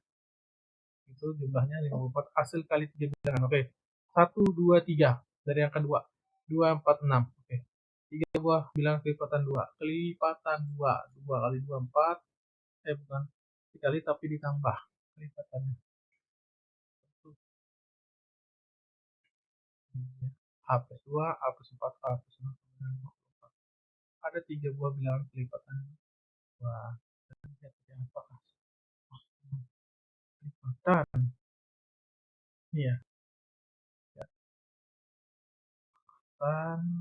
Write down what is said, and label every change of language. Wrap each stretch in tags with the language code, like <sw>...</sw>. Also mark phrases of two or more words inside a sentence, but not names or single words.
<id>Itu jumlahnya 54, hasil kali 3 bilangan. Oke. 1 2 3 dari yang kedua. 2 4 6. Oke. 3 buah bilangan kelipatan 2. Kelipatan 2. 2 kali 2 4. Bukan dikali tapi ditambah kelipatannya. A plus 2, A plus 4, A plus 6, 54. Ada 3 buah bilangan kelipatan 2. Lihat apakah kelipatan. Iya. Kelipatan.</id>